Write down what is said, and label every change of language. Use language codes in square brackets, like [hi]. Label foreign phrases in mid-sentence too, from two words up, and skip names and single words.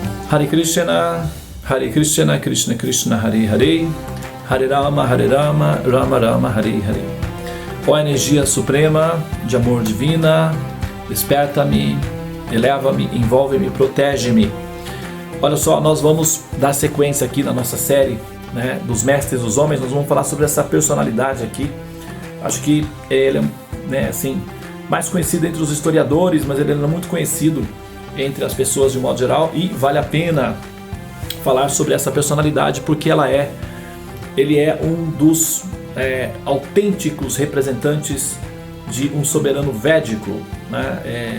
[sa] हरे कृष्ण, कृष्ण कृष्ण, हरे हरे, हरे राम, राम राम, हरे हरे. [pt] Ó energia suprema de amor divina, desperta-me, eleva-me, envolve-me, protege-me. Olha só, nós vamos dar sequência aqui na nossa série, né, dos mestres dos homens. Nós vamos falar sobre essa personalidade aqui. Acho que ele é, né, assim, mais conhecido entre os historiadores, mas ele não é muito conhecido entre as pessoas de um modo geral, e vale a pena falar sobre essa personalidade porque ele é um dos autênticos representantes de um soberano védico, né?